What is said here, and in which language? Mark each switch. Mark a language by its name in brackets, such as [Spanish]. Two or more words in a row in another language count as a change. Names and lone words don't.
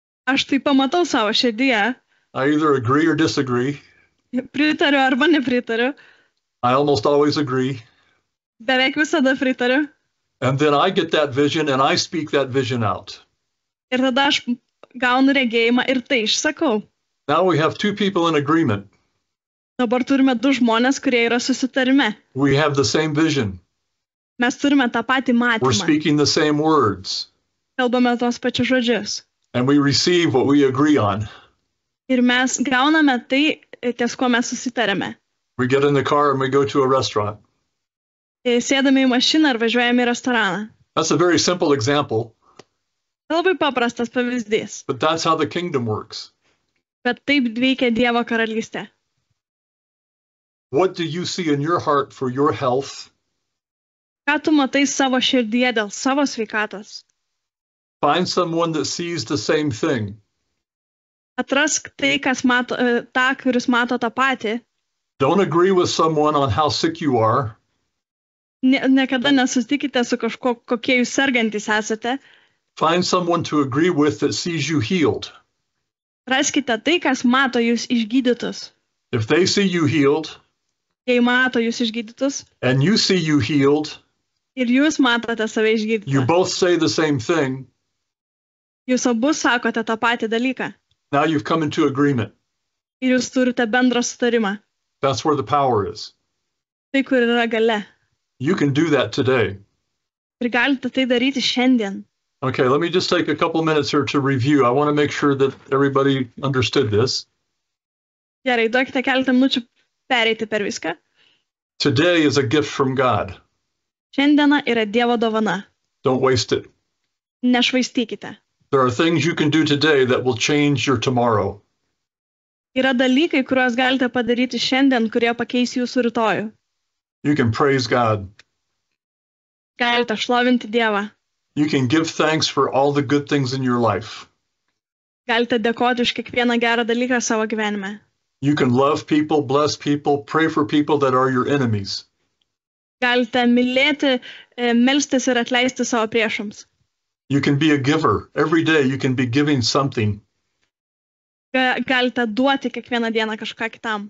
[Lithuanian] Aš tai pamatau savo širdyje, [English] I either agree or disagree. [Lithuanian] pritariu arba nepritariu, [English] I almost always agree. [Lithuanian] beveik visada pritariu. [English] And then I get that vision and I speak that vision out. [Lithuanian] Ir tada aš gaunu regėjimą ir tai išsakau. [English] Now we have two people in agreement. [Lithuanian] Dabar turime du žmonės, kurie yra susitarime. [English] We have the same vision. [Lithuanian] Mes turime tą patį [English] We're [Lithuanian] matymą. [English] speaking the same words. [Lithuanian] Kalbame tos pačius žodžius. [English] And we receive what we agree on. [Lithuanian] Ir mes gauname tai, ties ko mes susitarėme. [English] We get in the car and we go to a restaurant. [Lithuanian] Sėdame į mašiną ir važiuojame į restoraną. [English] That's a very simple example, [Lithuanian] Tai labai paprastas pavyzdys, [English] but that's how the kingdom works. [Lithuanian] bet taip veikia Dievo karalystė. [English] What do you see in your heart for your health? [Lithuanian] Ką tu matai savo širdyje dėl savo sveikatos? [English] Find someone that sees the same thing. [Lithuanian] Atrask tai, kas mato, tą, kuris mato tą patį. [English] Don't agree with someone on how sick you are. [Lithuanian] Niekada nesusitikite su kažko, kokie jūs sergantys esate. [English] Find someone to agree with that sees you healed. [Lithuanian] Raskite tai, kas mato jūs išgydytus. [English] If they see you healed [Lithuanian] Jei mato jūs išgydytus [English] and you see you healed, [Lithuanian] ir jūs matote save [English] you [Lithuanian] išgydytą, [English] both say the same thing. [Lithuanian] jūs abu sakote tą patį dalyką [English] Now you've come into agreement. [Lithuanian] ir jūs turite bendrą sutarimą. [English] That's where the power is. [Lithuanian] Tai, kur yra gale. [English] You can do that today. [Lithuanian] Ir galite tai daryti šiandien. [English] Okay, let me just take a couple minutes here to review. I want to make sure that everybody understood this. [Lithuanian] Gerai, duokite keletą minučių pereiti per viską. [English] Today is a gift from God. [Lithuanian] Šiandiena yra Dievo dovana. [English] Don't waste it. [Lithuanian] Nešvaistykite. [English] There are things you can do today that will change your tomorrow. [Lithuanian] Yra dalykai, kuriuos galite padaryti šiandien, kurie pakeis jūsų rytojų. [English] You can praise God. [Lithuanian] Galite šlovinti Dievą. [English] You can give thanks for all the good things in your life. [Lithuanian] Galite dėkoti už kiekvieną gerą dalyką savo gyvenime. [English] You can love people, bless people, pray for people that are your enemies. [Lithuanian] Galite mylėti, melstis ir atleisti savo priešams. [English] You can be a giver. Every day you can be giving something. [Lithuanian] Galite duoti kiekvieną dieną kažką kitam.